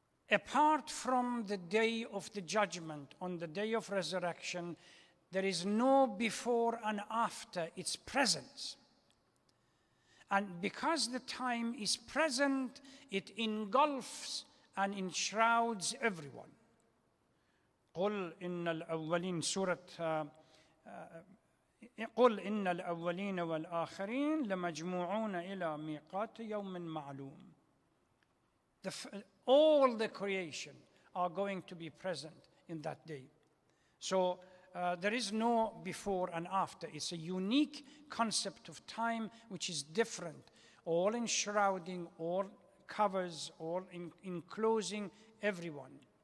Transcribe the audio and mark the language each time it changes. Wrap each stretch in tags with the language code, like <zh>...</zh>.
<en>Apart from the day of the judgment, on the day of resurrection, there is no before and after its presence. And because the time is present, it engulfs and enshrouds everyone.</en> <ar>قل إن الأولين سورة قل إن الأولين والآخرين لمجموعون إلى ميقات يوم معلوم.</ar> <en>All the creation are going to be present in that day. So there is no before and after. It's a unique concept of time which is different, all enshrouding, all covers, all enclosing everyone.</en>